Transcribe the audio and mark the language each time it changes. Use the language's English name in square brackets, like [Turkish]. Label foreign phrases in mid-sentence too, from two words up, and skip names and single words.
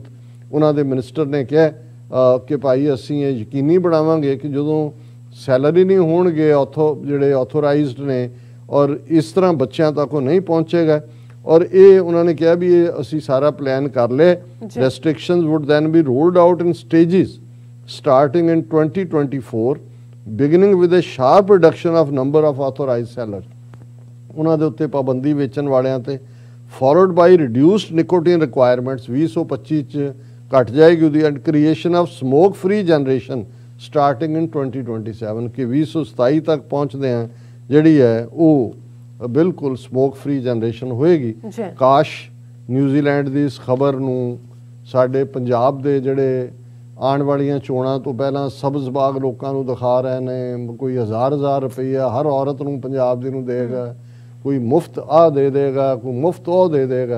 [Punjabi] ਉਹਨਾਂ ਦੇ ਮਿਨਿਸਟਰ ਨੇ ਕਿਹਾ ਕਿ ਭਾਈ ਅਸੀਂ ਇਹ ਯਕੀਨੀ ਬਣਾਵਾਂਗੇ ਕਿ ਜਦੋਂ ਸੈਲਰੀ ਨਹੀਂ ਹੋਣਗੇ ਜਿਹੜੇ ਆਥੋਰਾਈਜ਼ਡ ਨੇ, ਔਰ ਇਸ ਤਰ੍ਹਾਂ ਬੱਚਿਆਂ ਤੱਕ ਉਹ ਨਹੀਂ ਪਹੁੰਚੇਗਾ। ਔਰ ਇਹ ਉਹਨਾਂ ਨੇ ਕਿਹਾ ਵੀ ਇਹ ਅਸੀਂ ਸਾਰਾ ਪਲਾਨ ਕਰ ਲਿਆ। [English] Restrictions would then be rolled out in stages starting in 2024, beginning with a sharp reduction of number of authorized sellers। [Punjabi] ਉਹਨਾਂ ਦੇ ਉੱਤੇ ਪਾਬੰਦੀ ਵੇਚਣ ਵਾਲਿਆਂ ਤੇ, [English] followed by reduced nicotine requirements 2025 [Punjabi] ਚ ਘਟ ਜਾਏਗੀ ਉਹਦੀ, [English] and creation of smoke free generation starting in 2027 [Punjabi] ਕਿ 2027 ਤੱਕ ਪਹੁੰਚਦੇ ਆ ਜਿਹੜੀ ਹੈ ਉਹ ਬਿਲਕੁਲ [English] smoke free generation [Punjabi] ਹੋਏਗੀ। ਕਾਸ਼ ਨਿਊਜ਼ੀਲੈਂਡ ਦੀ ਇਸ ਖਬਰ ਨੂੰ ਸਾਡੇ ਪੰਜਾਬ ਦੇ ਜਿਹੜੇ ਆਉਣ ਵਾਲੀਆਂ ਚੋਣਾਂ ਤੋਂ ਪਹਿਲਾਂ ਸਬਜ਼ ਬਾਗ ਲੋਕਾਂ ਨੂੰ ਦਿਖਾ ਰਹੇ ਨੇ, ਕੋਈ 1000 ਰੁਪਈਆ ਹਰ ਔਰਤ ਨੂੰ ਪੰਜਾਬ ਦੀ ਨੂੰ ਦੇਗਾ, ਕੋਈ ਮੁਫਤ ਆ ਦੇ ਦੇਗਾ, ਕੋਈ ਮੁਫਤ ਉਹ ਦੇ ਦੇਗਾ।